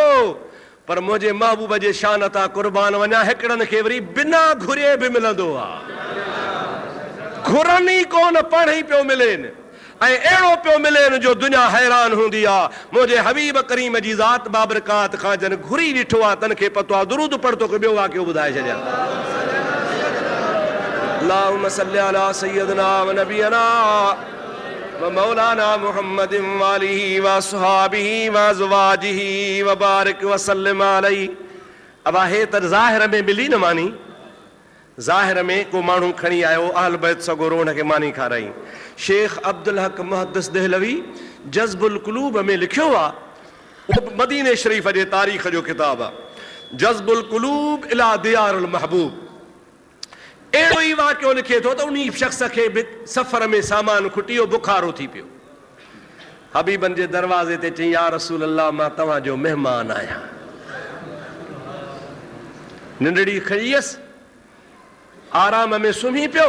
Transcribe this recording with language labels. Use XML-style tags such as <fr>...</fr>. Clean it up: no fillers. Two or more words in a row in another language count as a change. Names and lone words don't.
<sd>पर मुंहिंजे महबूब जे शान तां कुर्बान वञा, हिकिड़नि खे वरी बिना घुरे बि मिलंदो आहे। घुरनि ई कोन, पाण ई पियो मिलेनि। ऐं अहिड़ो पियो मिलेनि जो दुनिया हैरान हूंदी आहे। मुंहिंजे हबीब करीम जी ज़ात बाबरकात खां जन घुरी ॾिठो आहे, तन खे पतो आहे। दुरूद पढ़ तोखे ॿियो वाक़ियो ॿुधाए छॾियां।</sd> <ar>اللهم صل على سيدنا ونبينا ومولانا محمد وآله وأصحابه وأزواجه وبارك وسلم عليه.</ar> <sd>अब हे त ज़ाहिर में मिली न मानी, ज़ाहिर में को माण्हू खणी आयो अहल बैत सगोरो हुनखे मानी खाराई। शेख अब्दुल हक मुहद्दिस देहलवी जज़्बुल क़ुलूब में लिखियो आहे, मदीने शरीफ़ जे तारीख़ जो किताब आहे, जज़्बुल क़ुलूब इला दियारुल महबूब। अहिड़ो ई वाक़ियो लिखे थो त उन शख़्स खे सफ़र में सामान खुटियो, बुखारो थी पियो। हबीबन जे दरवाज़े ते चई,</sd> <ar>يا رسول الله,</ar> <sd>मां तव्हांजो महिमान आहियां। निंडड़ी खईयसि, आराम में सुम्ही पियो।</sd>